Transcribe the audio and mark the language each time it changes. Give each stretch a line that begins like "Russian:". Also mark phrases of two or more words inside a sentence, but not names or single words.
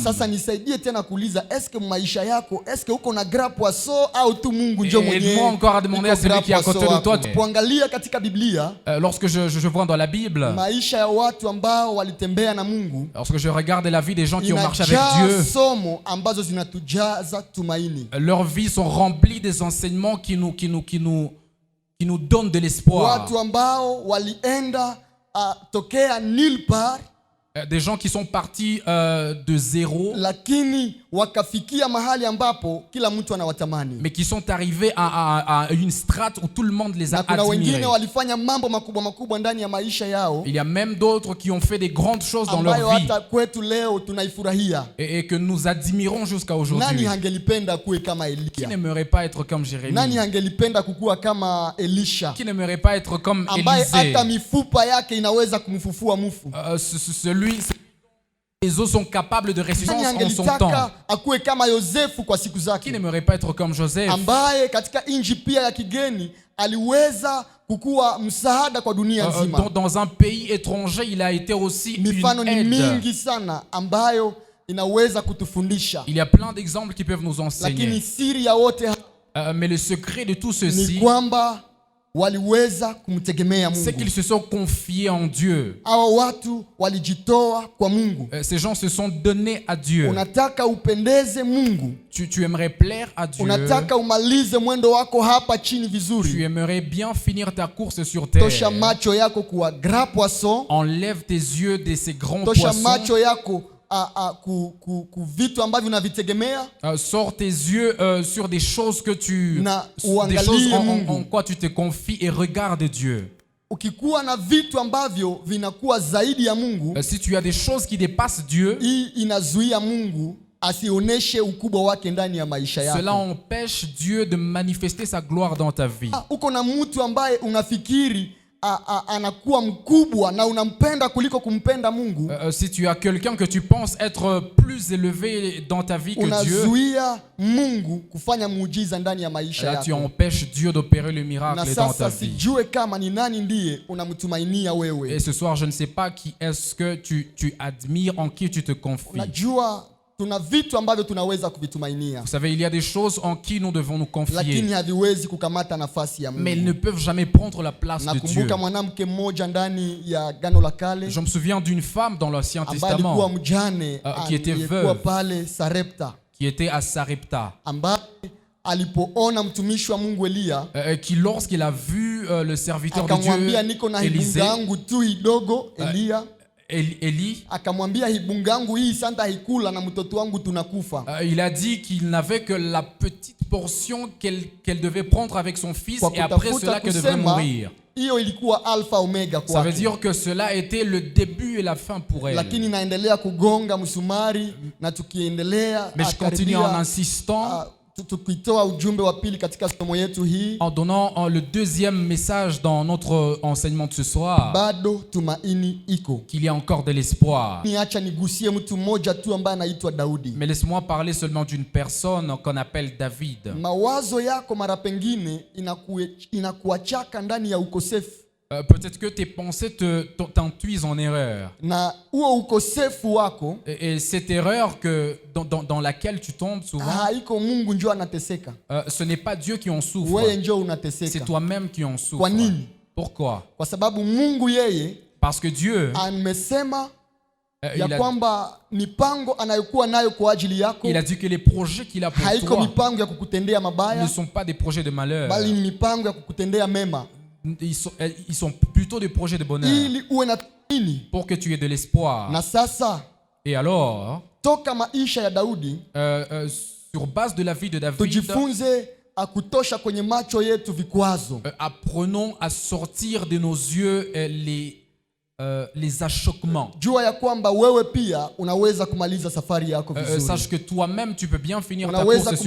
Swahili: Na sasa nisaidie tena kuuliza, eske maisha yako, eske uko na grape waso au tu Mungu ndio mwenyewe?
French: Aide-moi encore à demander à celui qui est à côté de toi.
Swahili: Kuangalia katika Biblia,
French: Lorsque je vois dans la Bible,
Swahili: maisha ya watu ambao walitembea na Mungu,
French: lorsque je regarde la vie des gens qui ont marché avec
Swahili: inajaa
French: Dieu,
Swahili: somo ambazo zinatujaza tumaini.
French: leurs vies sont remplies des enseignements qui nous donnent de l'espoir.
Swahili: Watu ambao walienda tokea
French: nulle part, Des gens qui sont partis de zéro,
Swahili: lakini wakafikia mahali ambapo kila mtu anawatamani.
French: mais qui sont arrivés à une strate où tout le monde les a
Swahili: Na kuna wengine
French: admirés.
Swahili: walifanya mambo makubwa makubwa ndani ya maisha yao,
French: Il y a même d'autres qui ont fait des grandes choses dans
Swahili: ambayo
French: leur vie
Swahili: hata kwetu leo tunaifurahia.
French: et que nous admirons jusqu'à
Swahili: Nani
French: aujourd'hui.
Swahili: hangelipenda kuwe kama
French: Qui
Swahili: Elia?
French: n'aimerait pas être comme Jérémie?
Swahili: Nani hangelipenda kukua kama Elisha,
French: Qui n'aimerait pas être comme
Swahili: ambaye
French: Élisée?
Swahili: hata mifupa yake inaweza kumfufua mufu?
French: Les os sont capables de
Swahili: Nani
French: résistance en son temps.
Swahili: hangelitaka akuwe kama Yosefu kwa siku
French: Qui
Swahili: zake,
French: n'aimerait pas être comme Joseph?
Swahili: ambaye katika nchi pia ya kigeni aliweza kukuwa msaada kwa dunia nzima?
French: Dans un pays étranger, il a été aussi
Swahili: Mifano
French: une
Swahili: ni
French: aide.
Swahili: mingi sana ambayo inaweza kutufundisha,
French: Il y a plein d'exemples qui peuvent nous
Swahili: lakini
French: enseigner.
Swahili: siri ya wote
French: Mais le secret de tout
Swahili: ni
French: ceci,
Swahili: kwamba waliweza kumtegemea
French: c'est qu'ils
Swahili: Mungu.
French: se sont confiés en Dieu.
Swahili: Hawa watu walijitoa kwa Mungu.
French: Ces gens se sont donnés à Dieu.
Swahili: Unataka upendeze Mungu,
French: Tu aimerais plaire à Dieu.
Swahili: unataka umalize mwendo wako hapa chini
French: Tu
Swahili: vizuri,
French: aimerais bien finir ta course sur
Swahili: tosha
French: terre.
Swahili: macho yako kuwa
French: grand poisson, Enlève tes yeux de ces grands
Swahili: tosha
French: poissons.
Swahili: macho yako ku vitu ambavyo unavitegemea,
French: Sors tes yeux sur des choses que
Swahili: na
French: des
Swahili: uangalie
French: choses
Swahili: Mungu.
French: en quoi tu te confies et regarde Dieu.
Swahili: Ukikuwa na vitu ambavyo vinakuwa zaidi ya Mungu,
French: Si tu as des choses qui dépassent Dieu,
Swahili: hii inazuia Mungu asioneshe ukubwa wake ndani ya maisha yako.
French: Cela empêche Dieu de manifester sa gloire dans ta vie.
Swahili: Uko na mtu ambaye unafikiri anakuwa mkubwa na unampenda kuliko kumpenda Mungu.
French: Si tu as quelqu'un que tu penses être plus élevé dans ta vie que Dieu,
Swahili: unazuia Mungu kufanya muujiza ndani ya maisha
French: là
Swahili: yako.
French: tu empêches Dieu d'opérer le miracle dans ta vie.
Swahili: Sijue kama ni nani ndiye unamtumainia wewe.
French: Et ce soir, je ne sais pas qui est-ce que tu admires, en qui tu te confies.
Swahili: Unajua tuna vitu ambavyo tunaweza kuvitumainia.
French: Vous savez, il y a des choses en qui nous devons nous confier.
Swahili: Lakini haviwezi kukamata nafasi ya Mungu.
French: Mais ils ne peuvent jamais prendre la place de Dieu.
Swahili: Nakumbuka mwanamke mmoja ndani ya Agano la Kale.
French: Je me souviens d'une femme dans l'Ancien
Swahili: Testament alikuwa mjane,
French: qui était veuve,
Swahili: pale Sarepta,
French: qui était à Sarepta,
Swahili: ambaye alipoona mtumishi wa Mungu Elia,
French: qui lorsqu'il a vu le serviteur de Dieu
Swahili: akamwambia niko na hibunga yangu tu idogo.
French: Élie
Swahili: akamwambia hibunga yangu hii santa hikula na mtoto wangu tunakufa.
French: Il a dit qu'il n'avait que la petite portion qu'elle devait prendre avec son fils et après cela qu'elle devait mourir.
Swahili: Hiyo ilikuwa alpha omega kwake.
French: Ça veut dire que cela était le début et la fin pour elle.
Swahili: Lakini naendelea kugonga msumari na tukiendelea.
French: Mais je continue en insistant.
Swahili: Tukitoa ujumbe wa pili katika somo yetu hii,
French: en donnant le deuxième message dans notre enseignement de ce soir,
Swahili: bado tumaini iko,
French: qu'il y a encore de l'espoir.
Swahili: Niacha nigusie mtu mmoja tu ambaye anaitwa Daudi.
French: Mais laisse-moi parler seulement d'une personne qu'on appelle David.
Swahili: Mawazo yako mara pengine inakuachaka ndani ya ukosefu.
French: Peut-être que tes pensées t'induisent en erreur.
Swahili: Na huo ukosefu wako,
French: et cette erreur que dans laquelle tu tombes souvent,
Swahili: haiko Mungu njoo anateseka.
French: Ce n'est pas Dieu qui en souffre.
Swahili: Wewe njoo unateseka.
French: C'est toi-même qui en souffres.
Swahili: Kwa nini?
French: Pourquoi?
Swahili: Kwa sababu Mungu yeye,
French: parce que Dieu
Swahili: amesema ya kwamba mipango anayokuwa nayo kwa ajili yako,
French: il a dit que les projets qu'il a pour toi,
Swahili: haiko mipango ya kukutendea mabaya,
French: ne sont pas des projets de malheur,
Swahili: bali ni mipango ya kukutendea mema.
French: Ils sont plutôt des projets de bonheur, pour que tu aies de l'espoir. Et alors,
Swahili: toka maisha ya Daudi,
French: sur base de la vie de David,
Swahili: tujifunze akutosha kwenye macho yetu vikwazo.
French: Apprenons à sortir de nos yeux les achoppements.
Swahili: Jua ya kwamba wewe pia unaweza kumaliza safari yako vizuri.
French: Sache que toi-même tu peux bien finir ta course sur terre.